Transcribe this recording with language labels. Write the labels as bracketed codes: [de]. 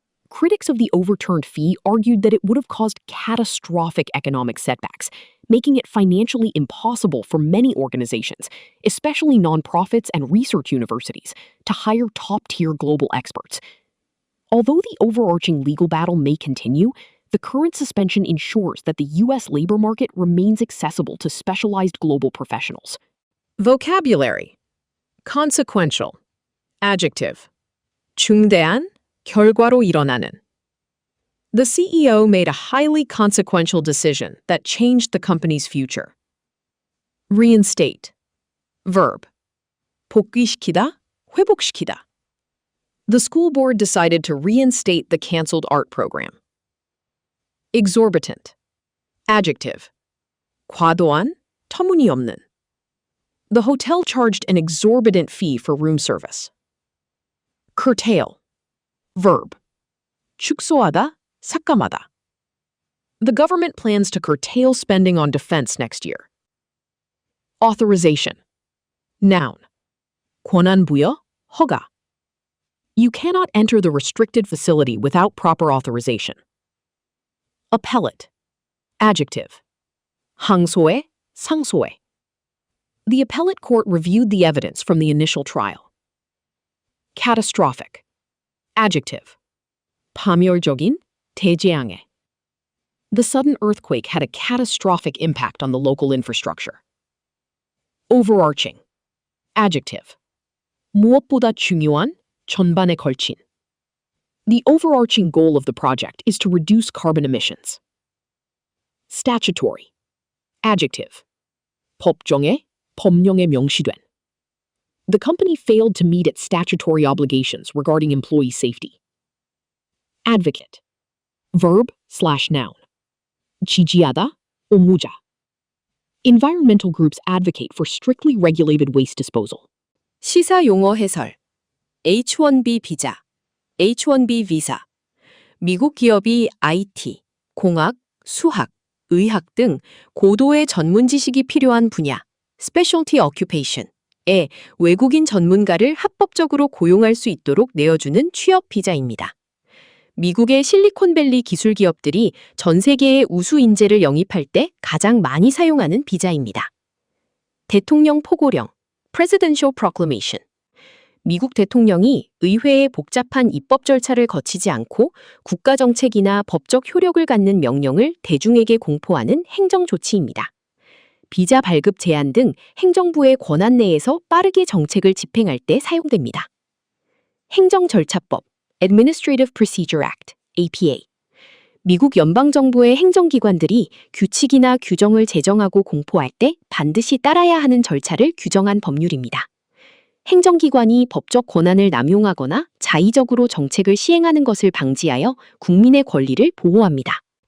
[en] Critics of the overturned fee argued that it would have caused catastrophic economic setbacks, making it financially impossible for many organizations, especially nonprofits and research universities, to hire top-tier global experts. Although the overarching legal battle may continue, the current suspension ensures that the U.S. labor market remains accessible to specialized global professionals. Vocabulary. Consequential. Adjective. [ko] 중대한, 결과로 일어나는. [en] The CEO made a highly consequential decision that changed the company's future. Reinstate. Verb. [ko] 복귀시키다, 회복시키다. [en] The school board decided to reinstate the canceled art program. Exorbitant. Adjective. [ko] 과도한, 터무니없는. [en] The hotel charged an exorbitant fee for room service. Curtail. Verb. [ko] 축소하다, 삭감하다. [en] The government plans to curtail spending on defense next year. Authorization. Noun. [ko] 권한 부여, 허가. [en] You cannot enter the restricted facility without proper authorization. Appellate. Adjective. [ko] 항소해, 상소해. [en] The appellate court reviewed the evidence from the initial trial. Catastrophic. Adjective. [ko] 파멸적인, 대재앙의. [en] The sudden earthquake had a catastrophic impact on the local infrastructure. Overarching. Adjective. [ko] 무엇보다 중요한, 전반에 걸친. [en] The overarching goal of the project is to reduce carbon emissions. Statutory. Adjective. [ko] 법정에, 법령에 명시된. [en] The company failed to meet its statutory obligations regarding employee safety. Advocate. Verb/noun. [ko] 지지하다, 옹호자. [en] Environmental groups advocate for strictly regulated waste disposal. [ko] 시사 용어 해설. H-1B 비자, H-1B 비자. 미국 기업이 IT, 공학, 수학, 의학 등 고도의 전문 지식이 필요한 분야, [en] Specialty Occupation [ko] 에 외국인 전문가를 합법적으로 고용할 수 있도록 내어주는 취업 비자입니다. 미국의 실리콘밸리 기술 기업들이 전 세계의 우수 인재를 영입할 때 가장 많이 사용하는 비자입니다. 대통령 포고령, [en] Presidential Proclamation. [ko] 미국 대통령이 의회의 복잡한 입법 절차를 거치지 않고 국가 정책이나 법적 효력을 갖는 명령을 대중에게 공포하는 행정 조치입니다. 비자 발급 제한 등 행정부의 권한 내에서 빠르게 정책을 집행할 때 사용됩니다. 행정 절차법, [en] Administrative Procedure Act, [ko] APA. 미국 연방정부의 행정기관들이 규칙이나 규정을 제정하고 공포할 때 반드시 따라야 하는 절차를 규정한 법률입니다. 행정기관이 법적 권한을 남용하거나 자의적으로 정책을 시행하는 것을 방지하여 국민의 권리를 보호합니다.